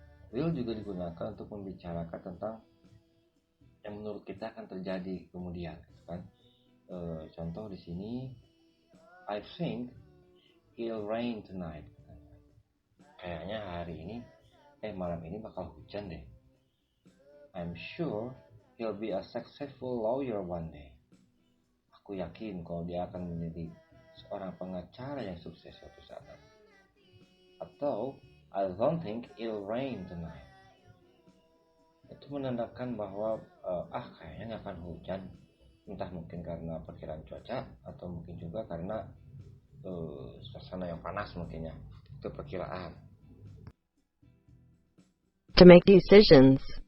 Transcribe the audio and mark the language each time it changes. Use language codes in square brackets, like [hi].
[id] Will juga digunakan untuk membicarakan tentang yang menurut kita akan terjadi kemudian, kan? Contoh di sini, [en] I think it'll rain tonight. [id] Kayaknya hari ini, malam ini bakal hujan deh. [en] I'm sure he'll be a successful lawyer one day. [id] Aku yakin kalau dia akan menjadi seorang pengacara yang sukses suatu saat nanti. [en] Atau I don't think it'll rain tonight. [id] Itu menandakan bahwa kayaknya nggak akan hujan. Entah mungkin karena perkiraan cuaca atau mungkin juga karena suasana yang panas mungkin ya. Itu perkiraan. [en] To make decisions.